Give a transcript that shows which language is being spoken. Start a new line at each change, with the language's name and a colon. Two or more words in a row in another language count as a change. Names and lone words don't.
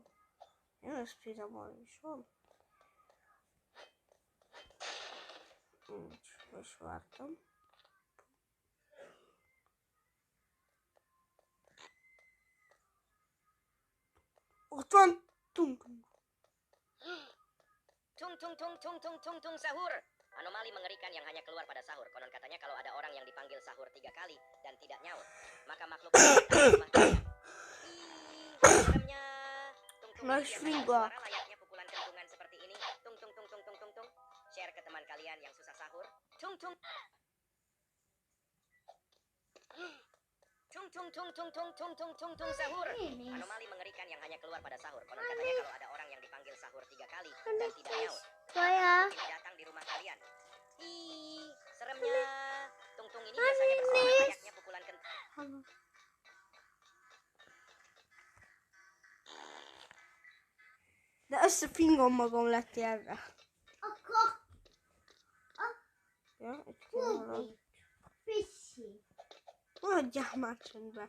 Hungarian: Én a speedrunban is van. Most vártam. Ott van tung.
Indonesian: Tung sahur. Anomali mengerikan yang hanya keluar pada sahur. Konon katanya kalau ada orang yang dipanggil sahur 3 kali dan tidak nyaut, maka makhluk seremnya. Tung suara layaknya pukulan kentungan seperti ini. Tung. Share ke teman kalian yang susah sahur. Tung. Tung sahur. Anomali mengerikan yang hanya keluar pada sahur. Konon katanya kalau ada orang yang dipanggil sahur 3 kali dan tidak nyaut, datang di rumah kalian. Seremnya. Tung ini biasanya bersuara layaknya pukulan kentungan.
Hungarian: De összefingom magam lett erre. Ja, egy kívülön. Adjál már csöndbe.